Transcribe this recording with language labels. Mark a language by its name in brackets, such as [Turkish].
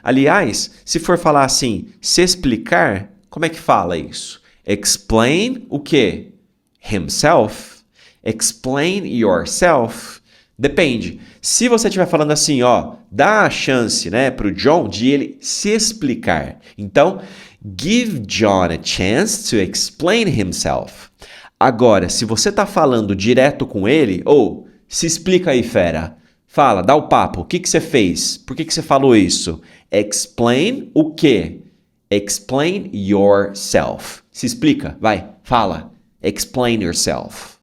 [Portuguese] Aliás, se for falar assim, se explicar, como é que fala isso? [English] Explain [Portuguese] o quê? [English] Himself? Explain yourself? [Portuguese] Depende. Se você estiver falando assim, ó, dá a chance, né, pro John de ele se explicar. Então, [English] give John a chance to explain himself. [Portuguese] Agora, se você tá falando direto com ele, ou se explica aí, fera. Fala, dá o papo. O que você fez? Por que você falou isso? [English] Explain [Portuguese] o quê? [English] Explain yourself. [Portuguese] Se explica, vai, fala. [English] Explain yourself.